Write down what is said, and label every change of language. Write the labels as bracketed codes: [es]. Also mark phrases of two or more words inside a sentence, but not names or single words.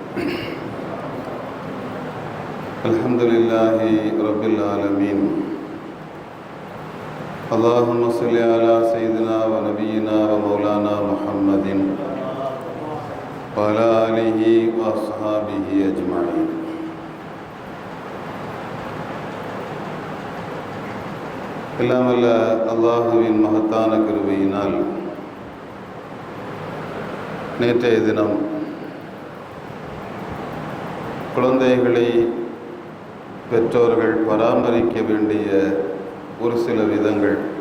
[ar] الحمد لله رب العالمين. اللهم صل على سيدنا ونبينا ومولانا محمد وعلى آله وأصحابه أجمعين. [ta] எல்லாம் வல்ல அல்லாஹுவின் மகத்தான கிருபையினால் நேற்றைய தினம் குழந்தைகளை பெற்றோர்கள் பராமரிக்க வேண்டிய ஒரு சில விதங்கள்,